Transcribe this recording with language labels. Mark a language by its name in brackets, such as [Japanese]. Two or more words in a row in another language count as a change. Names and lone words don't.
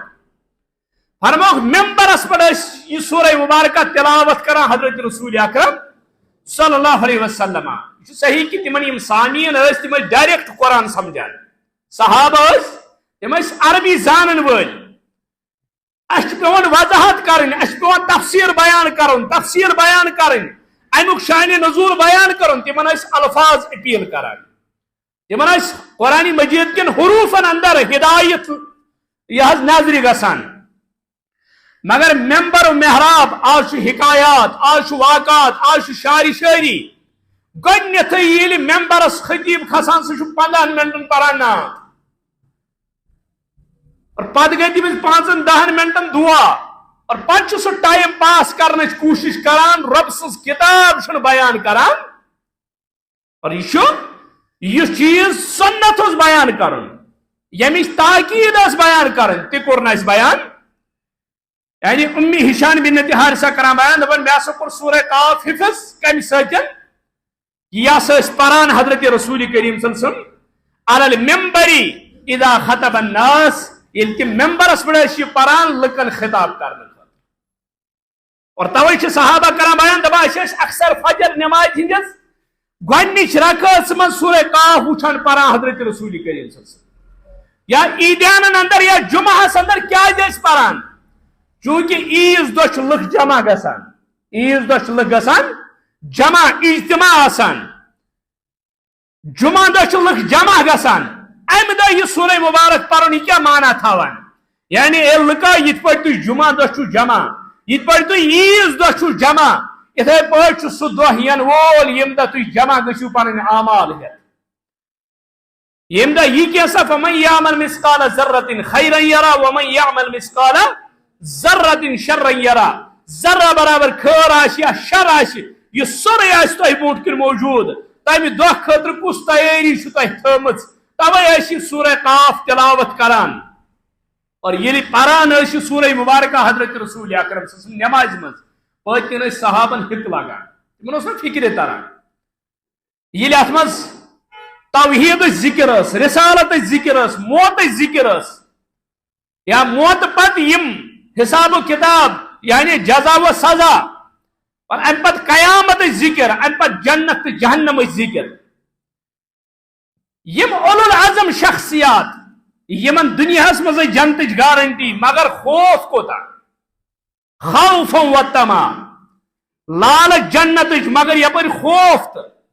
[Kashmiri] فرموک ممبرس پر یہ سورہ مبارکہ تلاوت کران حضرت رسول اکرم صلی اللہ علیہ وسلم یہ صحیح کہ تمن سامعین تم ڈائریکٹ قرآن سمجھان صحابہ تم عربی زانن ول اس پیون وضاحت کرن اس پیون تفسیر بیان کرن امیک شان نزول بیان کرن تمن الفاظ اپیل کران تمن قرآن مجید کن حروفن اندر ہدایت یہ نظر گسان مگر ممبر و محراب آج حکایات آج واقعات آج شاعری شاعری گۄڈنیتھٕے ییٚلہِ ممبرس خطیب کھسان سُہ چھُ 15 منٹن پران نعت اور پتہ گئی تمس 5-10 منٹن دعا اور پتہ سہ [English] time pass [Kashmiri] کرنچ کوشش کران رب سٕنٛز کتاب چھُنہٕ بیان کران اور یہ چیز سنت اوس بیان کرن یمچ تاکید ٲس بیان کرن تہِ کوٚر نہٕ اَسہِ بیان یعنی امی ہشام بنت حارثہ کران بیان دپان مے ہسا کوٚر سورہ قاف حفظ کمہ سۭتۍ یہ ہسا ٲسۍ پران حضرت رسول کریم صلی اللہ علیہ وسلم [Arabic] علی المنبر اذا خطب الناس [Kashmiri] ییٚلہِ تِم ممبرس پہ ٲسۍ یہ پران لُکن خطاب کرنے اور توے چھِ صحابہ کران بیان دپان أسۍ ٲسۍ اکثر فجر نماز ہندس گۄڈنِچ رکعت من سورہ قاف وچھان پران حضرت رسول کریم صلی اللہ علیہ وسلم یا عیدیانن اندر یا جمعہس اندر کیازِ ٲسۍ پران چونکہ عیز دۄہ چھِ لُکھ جمع گژھان عیز دۄہ چھِ لُکھ گژھان جمع اجتماع آسان جمعہ دۄہ چھِ لُکھ جمع گژھان امہ دۄہ یہ سورہ مبارک پرن یہ کیا معنی تھاوان یعنی اے لکا یت پٲٹھۍ تُہۍ جمعہ دۄہ چھُو جمع یت پٲٹھۍ تُہۍ عیٖذ دۄہ چھُو جمع یِتھَے پٲٹھۍ چھُ سُہ دۄہ یِنہٕ وول ییٚمہِ دۄہ تُہۍ جمع گٔژھِو پنٕنۍ اعمال ہٮ۪تھ ییٚمہِ دۄہ یہِ کینٛژھا [Arabic] فَمَن یعمل مثقال ذرة خیرا یرا ومن یعمل مثقال ذرة شرا یرا [Kashmiri] ذرہ برابر خٲر آسہِ یا شر آسہِ یہِ سورُے آسہِ تۄہہِ برونٛٹھ کِنۍ موجوٗد تمہِ دۄہ خٲطرٕ کُس تیٲری چھُ تۄہہِ تھٲومٕژ توے ٲسۍ یہِ سورہ قاف تلاوت کران اور ییٚلہِ پران ٲسۍ یہِ سورہ مبارکہ حضرت رسول اکرم صلی اللہ علیہ وسلم نمازِ منٛز پٔتۍ کِنۍ ٲسۍ صحابن ہِک لگان تِمن اوس نہٕ فِکرِ تران ییٚلہِ اتھ منٛز توحیٖدٕچ ذِکر ٲس رسالتٕچ ذِکر ٲس موتٕچ ذِکر ٲس یا موتہٕ پتہٕ یِم حساب و کتاب یعنی جزا و سزا اور امہِ پتہٕ قیامتٕچ ذِکر امہِ پتہٕ جنت تہٕ جہنمٕچ ذِکر یم اولو العزم شخصیات یمن دنیاہس منٛز ٲسۍ جنتٕچ گارنٹی مگر خوف کوتاہ خوف و طمع لالچ جنتٕچ مگر یپٲرۍ خوف تہٕ